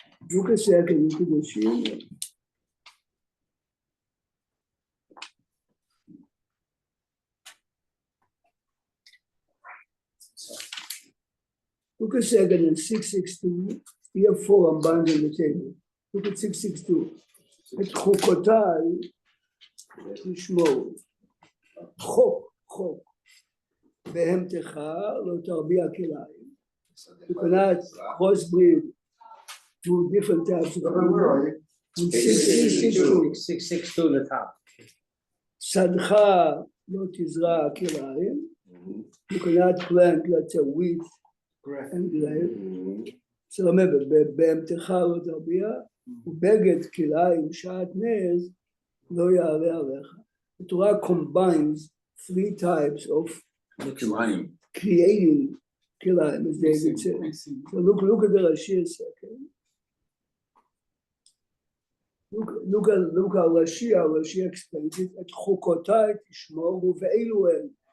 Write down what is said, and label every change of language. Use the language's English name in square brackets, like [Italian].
[English] Look a second in Kedoshim. Look a second in 662. You have 4 Rambans on the table. Look at 662. [Hebrew] את חוקותיי תשמעו, חוק, בהמתך לא תרביע כליים. [English] You cannot crossbreed two different types of animals. 662 the top. [Hebrew] שדך לא תזרע כליים, [English] You cannot plant, let's say, wheat and grape. So remember, [Hebrew] בהמתך לא תרביע, ובגד כלאיים שעטנז לא יעלה עליך. [English] The Torah combines 3 types of creating כלאיים, as David said. So look at the Rashi a second. Look at Rashi explains it, [Hebrew] את חוקותיי תשמורו ואלו הם.